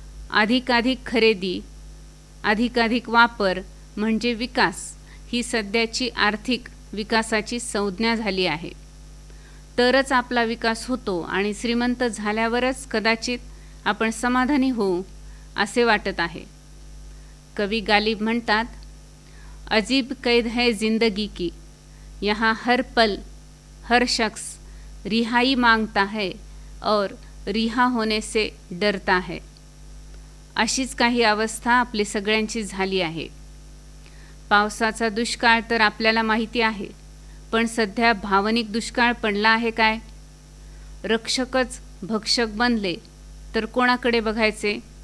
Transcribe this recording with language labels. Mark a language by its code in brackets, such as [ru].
[mr] अधिकाधिक खरेदी, अधिकाधिक वापर म्हणजे विकास ही सध्याची आर्थिक विकासाची संज्ञा झाली आहे. तरच आपला विकास होतो आणि श्रीमंत झाल्यावरच कदाचित आपण समाधानी होऊ असे वाटत आहे. कवी गालिब म्हणतात, [hi] अजीब कैद है जिंदगी की, यहाँ हर पल हर शख्स रिहाई मांगता है और रिहा होने से डरता है. [mr] अशीच काही अवस्था आपली सगळ्यांची झाली आहे. पावसाचा दुष्काळ तर आपल्याला माहिती आहे, पण सध्या भावनिक दुष्काळ पडला आहे काय? रक्षकच भक्षक बनले तर कोणाकडे बघायचे?